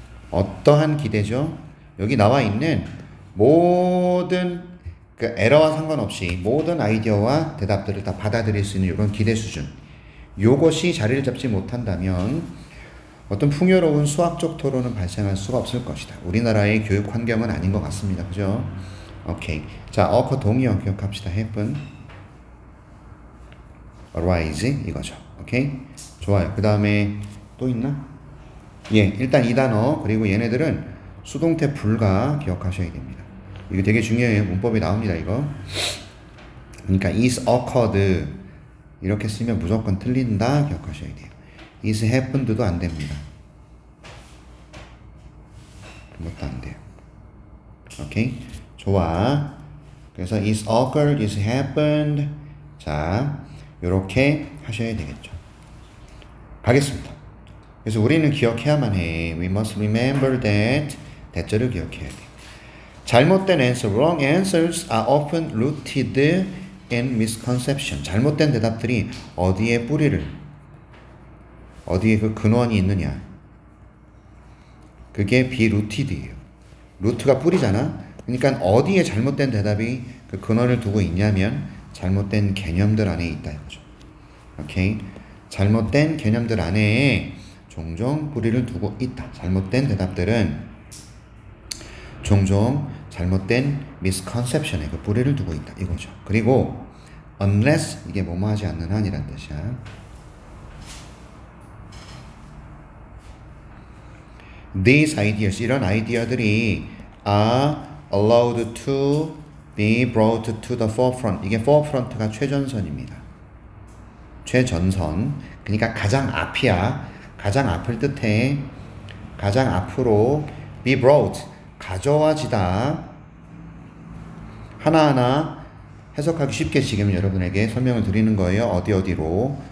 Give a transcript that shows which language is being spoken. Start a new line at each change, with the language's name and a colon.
Korean: 어떠한 기대죠? 여기 나와 있는 모든 그 에러와 상관없이 모든 아이디어와 대답들을 다 받아들일 수 있는 이런 기대 수준, 요것이 자리를 잡지 못한다면 어떤 풍요로운 수학적 토론은 발생할 수가 없을 것이다. 우리나라의 교육 환경은 아닌 것 같습니다. 그죠? 오케이. 자, 어커 동의어 기억합시다.
English: happen, arise
Korean: 이거죠. 오케이? 좋아요. 그 다음에 또 있나? 예, 일단 이 단어, 그리고 얘네들은 수동태 불가 기억하셔야 됩니다. 이거 되게 중요해요. 문법이 나옵니다, 이거. 그러니까
English: is occurred
Korean: 이렇게 쓰면 무조건 틀린다 기억하셔야 돼요.
English: is happened
Korean: 도 안 됩니다. 그것도 안 돼요. 오케이? 좋아. 그래서
English: is occurred, is happened.
Korean: 자, 요렇게 하셔야 되겠죠. 가겠습니다. 그래서 우리는 기억해야만 해.
English: We must remember that.
Korean: 대절을 기억해야 돼. 잘못된
English: answer, wrong answers are often rooted in misconception.
Korean: 잘못된 대답들이 어디에 그 근원이 있느냐. 그게
English: be rooted
Korean: 예요. 루트가 뿌리잖아. 그러니까 어디에 잘못된 대답이 그 근원을 두고 있냐면 잘못된 개념들 안에 있다 이거죠. 오케이? 잘못된 개념들 안에 종종 뿌리를 두고 있다. 잘못된 대답들은 종종 잘못된 misconception에 그 뿌리를 두고 있다 이거죠. 그리고 unless 이게 뭐뭐 하지 않는 한이란 뜻이야.
English: These ideas,
Korean: 이런 아이디어들이
English: are allowed to be brought to the forefront.
Korean: 이게 forefront가 최전선입니다. 최전선. 그러니까 가장 앞이야. 가장 앞을 뜻해. 가장 앞으로
English: be brought.
Korean: 가져와지다. 하나하나 해석하기 쉽게 지금 여러분에게 설명을 드리는 거예요. 어디로.